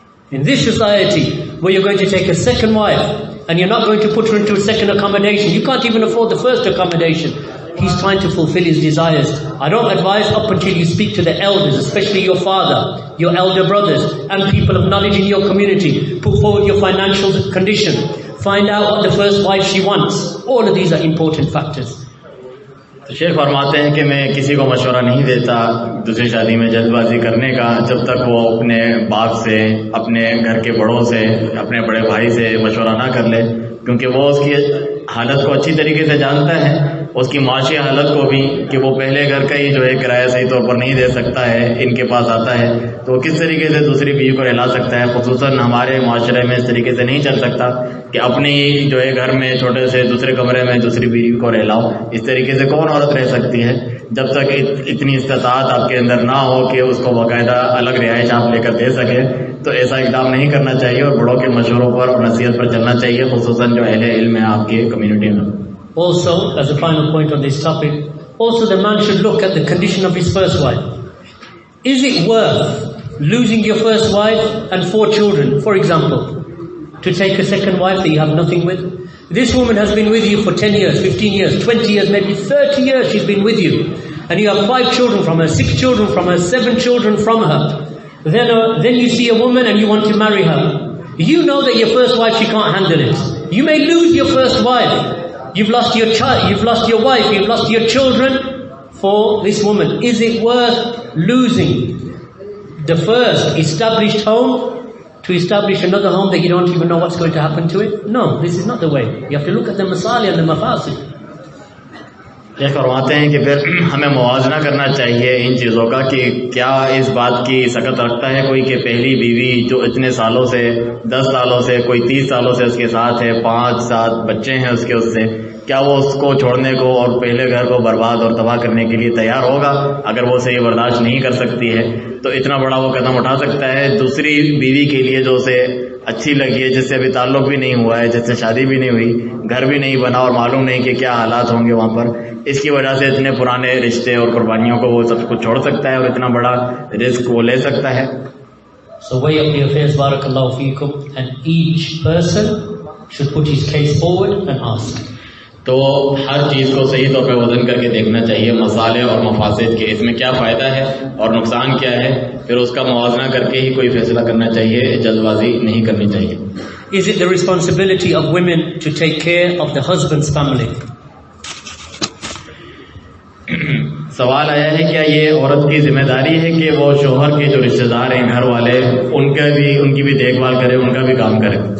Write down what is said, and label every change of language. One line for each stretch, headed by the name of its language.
English: In this society, where you're going to take a second wife, and you're not going to put her into a second accommodation, you can't even afford the first accommodation. he's trying to fulfill his desires. I don't advise up until you speak to the elders, especially your father, your elder brothers, and people of knowledge in your community. Put forward your financial condition. Find out what the first wife she wants. All of these are important factors.
Hindi: तो शेख फरमाते हैं कि मैं किसी को मशवरा नहीं देता दूसरी शादी में जल्दबाजी करने का, जब तक वो अपने बाप से, अपने घर के बड़ों से, अपने बड़े भाई से मशवरा ना कर ले, क्योंकि वो उसकी हालत को अच्छी तरीके से जानता है, उसकी माशी हालत को भी, कि वो पहले घर का ही जो है किराया सही तौर पर नहीं दे सकता है, इनके पास आता है, तो किस तरीके से दूसरी बीवी को रहला सकता है। खुसूसन हमारे माशरे में इस तरीके से नहीं चल सकता कि अपने जो है घर में छोटे से दूसरे कमरे में दूसरी बीवी को रहलाओ। इस तरीके से कौन औरत रह सकती है जब तक इतनी इस्तात आपके अंदर ना हो कि उसको बाकायदा अलग रिहाइश आप लेकर दे सके। तो ऐसा इकदाम नहीं करना चाहिए और बड़ों के मशवरों पर और नसीहत पर चलना चाहिए, खुसूसन जो अहले इल्म है आपकी कम्युनिटी में।
English: Also, as a final point on this topic, also the man should look at the condition of his first wife. Is it worth losing your first wife and 4 children, for example, to take a second wife that you have nothing with? This woman has been with you for 10 years, 15 years, 20 years, maybe 30 years she's been with you. And you have 5 children from her, 6 children from her, 7 children from her. Then you see a woman and you want to marry her. You know that your first wife, she can't handle it. You may lose your first wife. You've lost your child, you've lost your wife, you've lost your children for this woman. Is it worth losing the first established home to establish another home that you don't even know what's going to happen to it? No, this is not the way. You have to look at the masalih and the mafasid.
Hindi: ये फरमाते हैं कि फिर हमें मुआवजा करना चाहिए इन चीज़ों का कि क्या इस बात की सकत रखता है कोई कि पहली बीवी जो इतने सालों से, 10 सालों से, कोई 30 सालों से उसके साथ है, 5-7 बच्चे हैं उसके, उससे क्या वो उसको छोड़ने को और पहले घर को बर्बाद और तबाह करने के लिए तैयार होगा? अगर वो उसे ये बर्दाश्त नहीं कर सकती है तो इतना बड़ा वो कदम उठा सकता है दूसरी बीवी के लिए जो उसे अच्छी लगी है, जिससे अभी ताल्लुक भी नहीं हुआ है, जिससे शादी भी नहीं हुई, घर भी नहीं बना और मालूम नहीं कि क्या हालात होंगे वहाँ पर। इसकी वजह से इतने पुराने रिश्ते और कुर्बानियों को वो सब कुछ छोड़ सकता है और इतना बड़ा रिस्क वो ले सकता है।
English: So weigh up the affairs, barakallahu feekum, and each person should put his case forward and ask.
Hindi: तो हर चीज़ को सही तौर पे वजन करके देखना चाहिए, मसाले और मफासिद के, इसमें क्या फ़ायदा है और नुकसान क्या है, फिर उसका मुआवजा करके ही कोई फैसला करना चाहिए, जल्दबाजी नहीं करनी चाहिए।
English: Is it the responsibility of women to take care of the husband's family?
Hindi: सवाल आया है क्या ये औरत की जिम्मेदारी है कि वो शोहर के जो रिश्तेदार हैं, घर वाले, उनकी भी देखभाल करे, उनका भी काम करे?